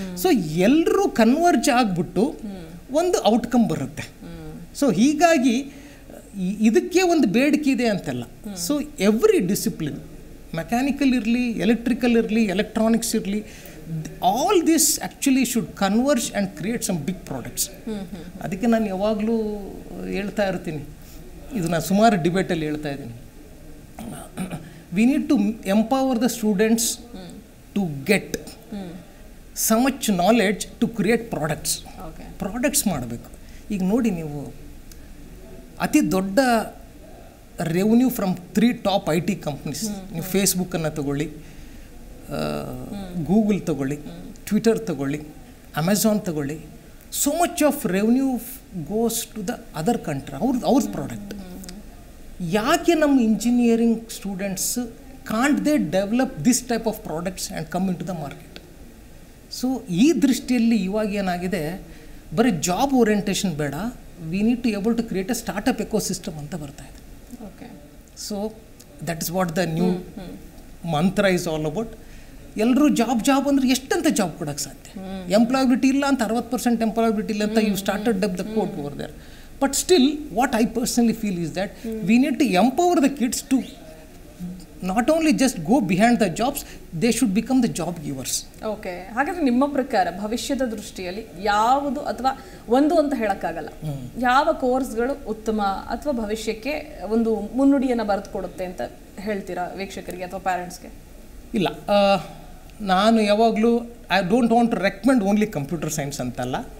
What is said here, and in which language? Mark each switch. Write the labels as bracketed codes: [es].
[kn] So ಎಲ್ಲರೂ converge ಆಗಿಬಿಟ್ಟು ಒಂದು ಔಟ್ಕಮ್ ಬರುತ್ತೆ. ಸೊ ಹೀಗಾಗಿ ಇದಕ್ಕೆ ಒಂದು ಬೇಡಿಕೆ ಇದೆ ಅಂತಲ್ಲ. [en] So every discipline, mechanical ಇರಲಿ, electrical ಇರಲಿ, electronics ಇರಲಿ, all this actually should converge and create some big products. [kn] ಅದಕ್ಕೆ ನಾನು ಯಾವಾಗಲೂ ಹೇಳ್ತಾ ಇರ್ತೀನಿ, ಇದು ನಾನು ಸುಮಾರು ಡಿಬೇಟಲ್ಲಿ ಹೇಳ್ತಾ ಇದ್ದೀನಿ, [en] we need to empower the students to get so much knowledge to create products. [kn] Products ಮಾಡಬೇಕು. ಈಗ ನೋಡಿ, ನೀವು ಅತಿ ದೊಡ್ಡ revenue from 3 top IT companies, ನೀವು ಫೇಸ್ಬುಕ್ಕನ್ನು ತಗೊಳ್ಳಿ, ಗೂಗಲ್ ತಗೊಳ್ಳಿ, ಟ್ವಿಟರ್ ತಗೊಳ್ಳಿ, ಅಮೆಝಾನ್ ತಗೊಳ್ಳಿ, [en] so much of revenue goes to the other country, [kn] ಅವ್ರ ಪ್ರಾಡಕ್ಟ್. ಯಾಕೆ ನಮ್ಮ [en] Engineering students can't they develop this type of products and come in to the market? [kn] So ಈ ದೃಷ್ಟಿಯಲ್ಲಿ ಇವಾಗ ಏನಾಗಿದೆ, ಬರೀ ಜಾಬ್ ಓರಿಯೆಂಟೇಷನ್ ಬೇಡ, [en] we need to able to create a startup ecosystem [kn] ಅಂತ ಬರ್ತಾ ಇದೆ. Okay, [en] So that is what the new mantra is all about. [kn] ಎಲ್ಲರೂ ಜಾಬ್ ಅಂದರೆ ಎಷ್ಟಂತ ಜಾಬ್ ಕೊಡೋಕ್ಕೆ ಸಾಧ್ಯ? ಎಂಪ್ಲಾಯಬಿಲಿಟಿ ಇಲ್ಲ ಅಂತ, 60% ಎಂಪ್ಲಾಯಬಿಲಿಟಿ ಇಲ್ಲ ಅಂತ [en] You started ಡೆಪ್ the quote over there. But still, what I personally feel is that we need to empower the kids to not only just go behind the jobs, they should become the job givers. [kn] Okay, ಹಾಗಾದ್ರೆ ನಿಮ್ಮ ಪ್ರಕಾರ ಭವಿಷ್ಯದ ದೃಷ್ಟಿಯಲ್ಲಿ ಯಾವುದು ಅಥವಾ ಒಂದು ಅಂತ ಹೇಳಕ್ಕಾಗಲ್ಲ, ಯಾವ ಕೋರ್ಸ್ಗಳು ಉತ್ತಮ ಅಥವಾ ಭವಿಷ್ಯಕ್ಕೆ ಒಂದು ಮುನ್ನುಡಿಯನ್ನು ಬರೆದುಕೊಡುತ್ತೆ ಅಂತ ಹೇಳ್ತೀರಾ ವೀಕ್ಷಕರಿಗೆ ಅಥವಾ ಪ್ಯಾರೆಂಟ್ಸ್ಗೆ? ಇಲ್ಲ, ನಾನು ಯಾವಾಗಲೂ [en] I don't want to recommend only computer science ಅಂತಲ್ಲ.